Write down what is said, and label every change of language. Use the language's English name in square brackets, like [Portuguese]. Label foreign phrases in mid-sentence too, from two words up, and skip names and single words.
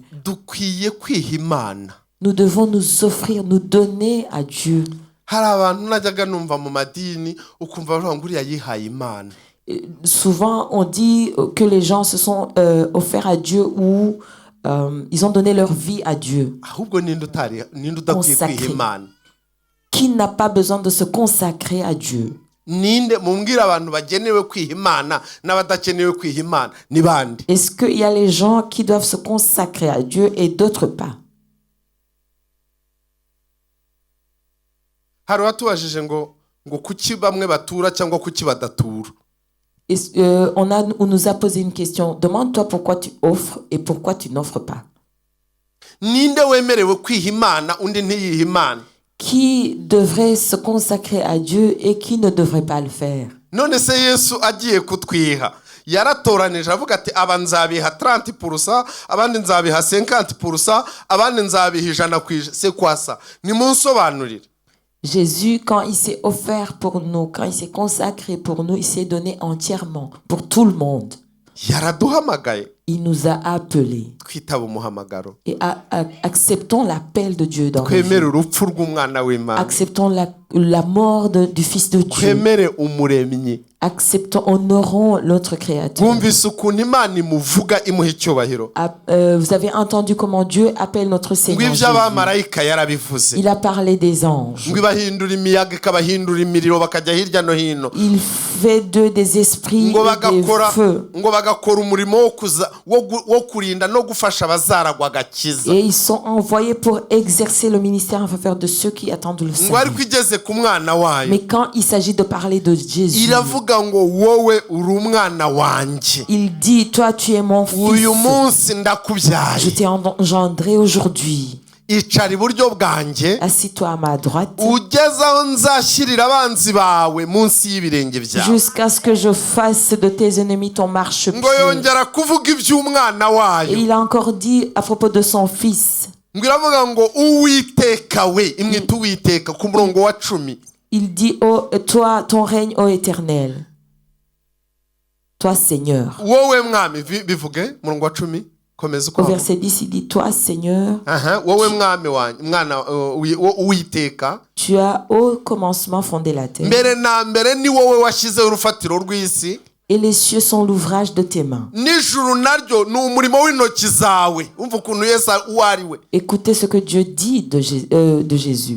[Kinyarwanda] Dukwiye kwiha Imana. [French] Nous devons nous offrir, nous donner à Dieu. [Kinyarwanda] Hari abantu najyaga numva mu madini ukumva bavuga ngo uriya yihaye Imana. [French] Souvent, on dit que les gens se sont offerts à Dieu ou ils ont donné leur vie à Dieu. [Kinyarwanda] Ahubwo ninde udakwiye kwiha Imana? [French] Qui n'a pas besoin de se consacrer à Dieu? [Kinyarwanda] Ninde mumbwira abantu bagenewe kwiha Imana n'abadakenewe kwiha Imana ni bande? [French] Est-ce qu'il y a les gens qui doivent se consacrer à Dieu et d'autres pas? [Kinyarwanda] Hari watubajije ngo kuki bamwe batura cyangwa kuki badatura. [French] On nous a posé une question. Demande-toi pourquoi tu offres et pourquoi tu n'offres pas. [Kinyarwanda] Ninde wemerewe kwiha Imana undi ntiyiha Imana? [French] Qui devrait se consacrer à Dieu et qui ne devrait pas le faire? [Kinyarwanda] none se Yesu agiye kutwiha yaratoranije avuga ati aba nzabiha 30%, abandi nzabiha 50%, abandi nzabiha 100%. [French] C'est quoi ça? Nimunsobanurire. Jésus, quand il s'est offert pour nous, quand il s'est consacré pour nous, il s'est donné entièrement pour tout le monde. [Kinyarwanda] Yaraduhamagaye. [French] Il nous a appelés. [Kinyarwanda] Twitaba umuhamagaro. [French] Et acceptons l'appel de Dieu dans nos [Kinyarwanda] Twemere [French] vies. [Kinyarwanda] urupfu rw'umwana w'Imana. [French] Acceptons la mort du Fils de Dieu. [Kinyarwanda] Twemere umuremyi. [French] Acceptons, honorons notre Créateur. [Kinyarwanda] Mwumvise ukuntu Imana imuvuga imuha icyubahiro. [French] Vous avez entendu comment Dieu appelle notre Seigneur Jésus. [Kinyarwanda] Abamarayika yarabivuze. [French] Il a parlé des anges. [Kinyarwanda] Ibahindura imiyaga ikabahindura imiriro bakajya hirya no hino. [French] Il fait d'eux des esprits et des feux. [Kinyarwanda] Ngo bagakora umurimo wo kurinda no gufasha abazaragwa agakiza. [French] Et ils sont envoyés pour exercer le ministère en faveur de ceux qui attendent le salut. [Kinyarwanda] Ngo ariko igeze ku mwana wayo. [French] Mais quand il s'agit de parler de Jésus, [Kinyarwanda] iravuga ngo wowe uri umwana wanjye. [French] Il dit, toi tu es mon fils. [Kinyarwanda] Uyu munsi ndakubyaye. [French] Je t'ai engendré aujourd'hui. [Kinyarwanda] Icara iburyo bwanjye. [French] Assis-toi à ma droite. [Kinyarwanda] Ugeze aho nzashyirira abanzi bawe munsi y'ibirenge byawe. [French] Jusqu'à ce que je fasse de tes ennemis ton marchepied. [Kinyarwanda] Ngo yongera kuvuga iby'umwana wayo. [French] Et il a encore dit à propos de son fils. [Kinyarwanda] Ngo iravuga ngo Uwiteka we, imwita Uwiteka ku murongo wa 10. [French] Il dit, oh, toi, ton règne, ô Éternel. Toi, Seigneur. [Kinyarwanda] Wowe mwami bivuge murongo wa 10. [French] Au verset 10, il dit, toi, Seigneur, tu as au commencement fondé la terre. Et les cieux sont l'ouvrage de tes mains. Écoutez ce que Dieu dit de Jésus.